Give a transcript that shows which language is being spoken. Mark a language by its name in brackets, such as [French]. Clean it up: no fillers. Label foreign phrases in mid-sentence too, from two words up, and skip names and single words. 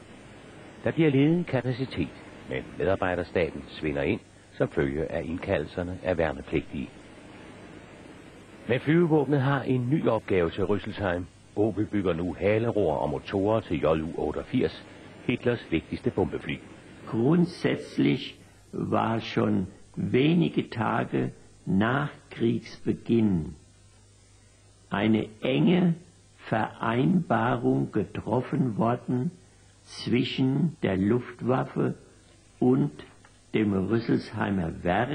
[Danish] Der bliver ledig kapacitet, men medarbejderstaben svinder ind som følge af indkaldelserne af værnepligtige. Men flyvevåbnet har en ny opgave til Rüsselsheim. Opel bygger nu haleroer og motorer til Ju-88, Hitlers vigtigste bombefly. [German] Grundsätzlich war schon wenige Tage nach Kriegsbeginn eine enge Vereinbarung getroffen worden zwischen der Luftwaffe und dem Rüsselsheimer Werk.